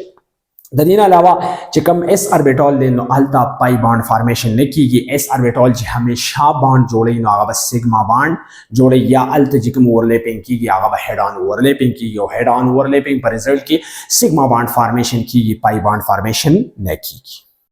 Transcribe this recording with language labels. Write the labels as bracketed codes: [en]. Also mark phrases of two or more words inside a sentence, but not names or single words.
[ps] د دې نه علاوه چې کوم [en] s orbital [ps] دی نو هلته [en] pi bond formation [ps] نه کیږي. [en] s orbital [ps] چې همیشه bond جوړوي نو هغه به [en] sigma bond [ps] جوړوي یا هلته چې کوم overlapping کیږي هغه به [en] head on overlapping [ps] کیږي او [en] head on overlapping [ps] په result کې [en] sigma bond formation [ps] کیږي [en] pi bond formation [ps] نه کیږي.